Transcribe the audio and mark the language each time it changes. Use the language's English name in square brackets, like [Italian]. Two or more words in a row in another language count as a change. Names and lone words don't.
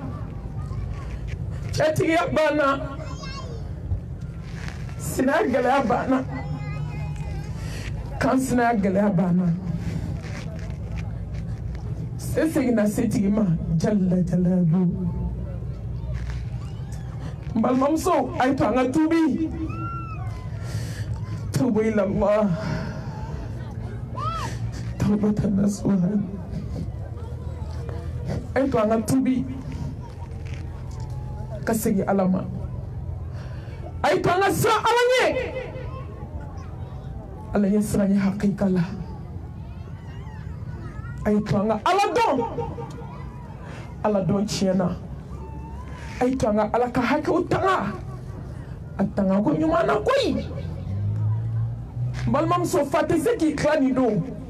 [Bambara] cɛtigiya banna sinaya gɛlɛya banna kan sinaya gɛlɛya banna se seginna setigi ma [Arabic] جل جلاله [Bambara] balimamuso a ye to an ka tuubi [Arabic] توبوا إلى الله توبة نصوحا [Bambara] a ye to an ka tuubi ka segin ala ma a ye to an ka siran ala ɲɛ ala ɲɛ siran ye hakika la a ye to an ka ala dɔn tiɲɛna a ye to an ka ala ka hakɛw tanga a tanga ko ɲuman na koyi balimamuso fa tɛ se k'i tila nin don